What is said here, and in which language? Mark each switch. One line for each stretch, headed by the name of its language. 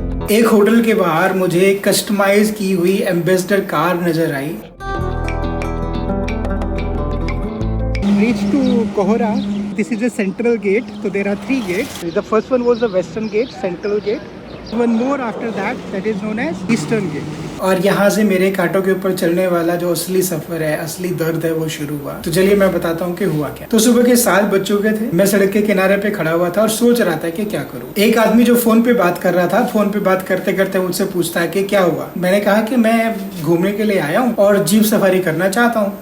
Hindi: एक होटल के बाहर मुझे कस्टमाइज की हुई एम्बेसडर कार नजर आई।
English: Reach to कोहरा This is the central gate. So there are 3 gates. The first one was the western gate, central gate. One more after that is known as eastern gate.
Hindi: और यहाँ से मेरे कांटों के ऊपर चलने वाला जो असली सफर है, असली दर्द है, वो शुरू हुआ। तो चलिए मैं बताता हूँ कि हुआ क्या। तो सुबह के 7 बज चुके थे। मैं सड़क के किनारे पे खड़ा हुआ था और सोच रहा था कि क्या करूँ। एक आदमी जो फोन पे बात कर रहा था, फोन पे बात करते करते मुझसे पूछता है कि क्या हुआ। मैंने कहा कि मैं घूमने के लिए आया हूँ और जीप सफारी करना चाहता हूँ।